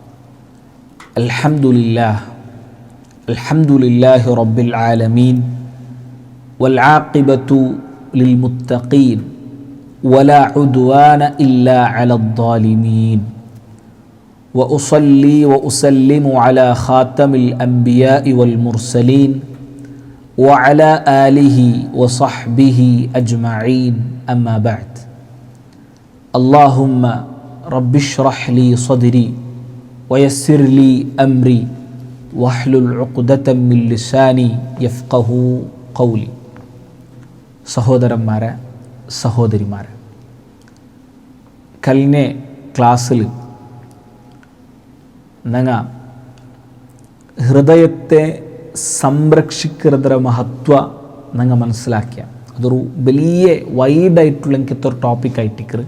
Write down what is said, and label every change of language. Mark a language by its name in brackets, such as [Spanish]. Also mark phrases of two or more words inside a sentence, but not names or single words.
[Arabic] الحمد لله رب العالمين والعاقبة للمتقين ولا عدوان إلا على الظالمين وأصلي وأسلم على خاتم الأنبياء والمرسلين وعلى آله وصحبه أجمعين أما بعد. اللهم رب اشرح لي صدري ويسر لي أمري واحلل عقدة من لساني يفقه قولي. [Malayalam] സഹോദരന്മാരെ സഹോദരിമാരെ, കഴിഞ്ഞ ക്ലാസ്സിൽ ഞങ്ങൾ ഹൃദയത്തെ സംരക്ഷിക്കുന്നതിൻ്റെ മഹത്വ ഞങ്ങൾ മനസ്സിലാക്കിയ അതൊരു വലിയ വൈഡായിട്ടുള്ള എനിക്കൊരു ടോപ്പിക്കായിട്ടിക്കറ്.